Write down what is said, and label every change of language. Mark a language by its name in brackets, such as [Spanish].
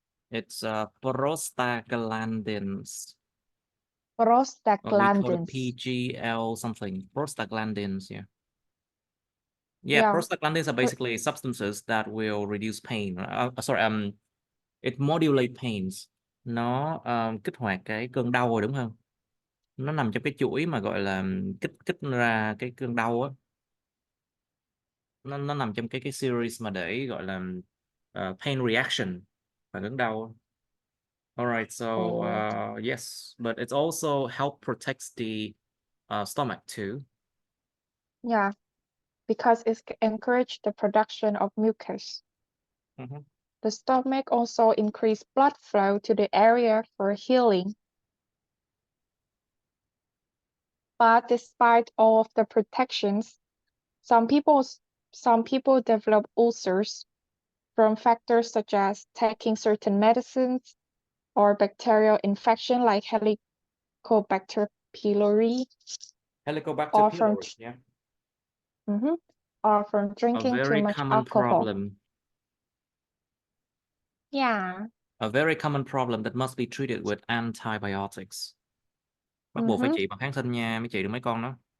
[English] It's prostaglandins. We call it Prostaglandins. PGL something. Prostaglandins, yeah. Yeah, Yeah. prostaglandins are basically substances that will reduce pain. Sorry, it modulate pains. [Vietnamese] Nó kích hoạt cái cơn đau rồi đúng không? Nó nằm trong cái chuỗi mà gọi là kích kích ra cái cơn đau á. Nó nằm trong cái series mà để gọi là [English] pain reaction, [Vietnamese] phản ứng đau. [English] All right, so Oh. yes, but it also help protects the stomach too. Yeah, because it encourage the production of mucus. Mhm. The stomach also increase blood flow to the area for healing. But despite all of the protections, some people develop ulcers from factors such as taking certain medicines or bacterial infection like Helicobacter pylori Helicobacter or from pylori, yeah. or from A drinking too very much common alcohol. problem. Yeah. A very common problem that must be treated with antibiotics. [Vietnamese] Bắt buộc phải trị bằng kháng sinh nha, mới trị được mấy con đó.